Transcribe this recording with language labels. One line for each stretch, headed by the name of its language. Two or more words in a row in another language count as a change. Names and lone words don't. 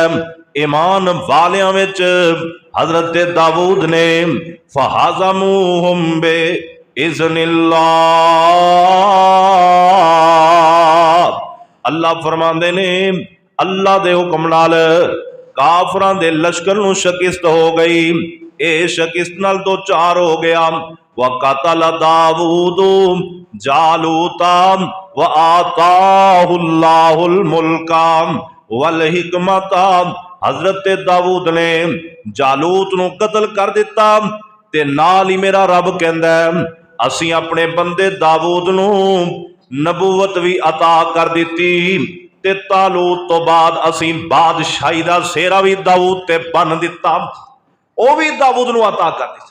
Punjabi: ایمان والیاں وچ حضرت داؤد نے
Arabic: فهزموهم بإذن الله,
Punjabi: اللہ فرماندے نے اللہ دے حکم نال کافراں دے لشکر نوں شکست ہو گئی. اے شکست نال 2 4 ہو گیا.
Arabic: وقتل داود جالوت وآتاه الله الملك والحكمة,
Punjabi: حضرت داؤد نے جالوت نوں قتل کر دتا تے نال ای میرا رب کہندا اسیں اپنے بندے داؤد نوں نبوت وی عطا کر دتی تے طالوت توں بعد اسیں بادشاہی دا سہرا وی داؤد تے بن دتا، او وی داؤد نوں عطا کر دتا.